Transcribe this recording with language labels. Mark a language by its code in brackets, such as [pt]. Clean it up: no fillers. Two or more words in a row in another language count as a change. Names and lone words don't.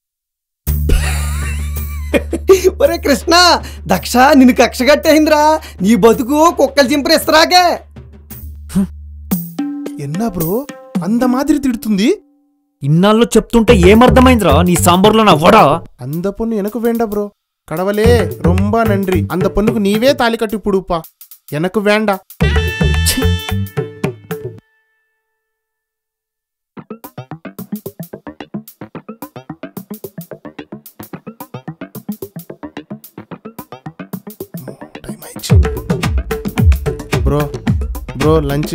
[te] ఒరే కృష్ణ, దక్ష నిన్ను కక్ష కట్టేయిందిరా. నీ బతుకు కుక్కలు చింపరేస్తరాకే. [ta] என்ன ப்ரோ அந்த மாதிரி తిడుతుంది? [te] ఇన్నాళ్ళు చెప్తుంటే ఏమర్థమైందిరా నీ సాంబార్లో నా వడ? [ta] அந்த பொண்ணு எனக்கு வேண்டாம் ப்ரோ. கடவுளே ரொம்ப நன்றி. அந்த பொண்ணுக்கு நீவே தாலி கட்டி புடுப்பா. எனக்கு வேண்டாம். [en] bro bro lunch.